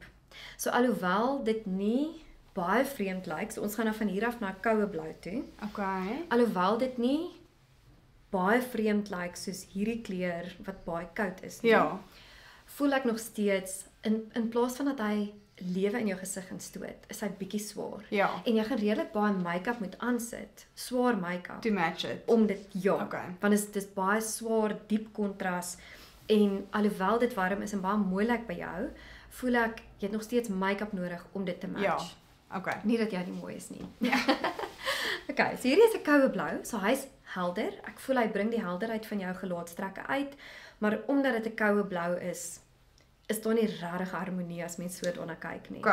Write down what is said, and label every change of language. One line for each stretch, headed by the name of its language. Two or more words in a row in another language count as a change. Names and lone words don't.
Afrikaans: So alhoewel dit nie baie vreemd lyk, so ons gaan nou van hier af na koue blou toe. Okay. Alhoewel dit nie baie vreemd lyk soos hierdie kleur wat baie koud is nie. Ja. Voel ek nog steeds in plaas van dat hy lewe in jou gesig instoot, is hy bietjie swaar. Ja. En jy gaan redelik baie make-up moet aansit, swaar make-up
English: To match it.
Afrikaans: om dit Okay. Want dis baie swaar, diep kontras en alhoewel dit warm is en baie mooi lyk by jou, voel ek jy het nog steeds make-up nodig om dit te match. Ja. Okay. Nie dat jy nie mooi is nie. Ja. Okay, so hierdie is 'n koue blou, so hy's helder. Ek voel hy bring die helderheid van jou gelaatstrekke uit, maar omdat dit 'n koue blou is daar nie regtig harmonie as mens so daarna kyk nie.